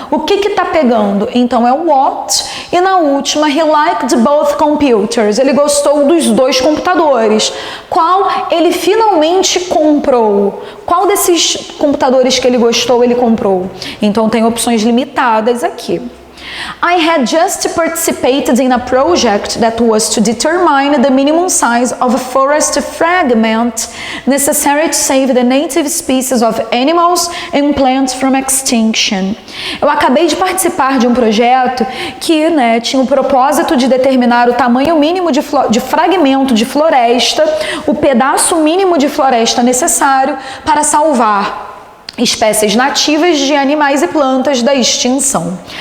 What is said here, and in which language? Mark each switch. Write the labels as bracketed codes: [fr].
[pt] O que está pegando? Então é o what. E na última, [en] he liked both computers. [pt] Ele gostou dos dois computadores. Qual ele finalmente comprou? Qual desses computadores que ele gostou ele comprou? Então tem opções limitadas aqui. [en] I had just participated in a project that was to determine the minimum size of a forest fragment necessary to save the native species of animals and plants from extinction. [pt] Eu acabei de participar de um projeto que tinha o propósito de determinar o tamanho mínimo de fragmento de floresta, o pedaço mínimo de floresta necessário para salvar espécies nativas de animais e plantas da extinção.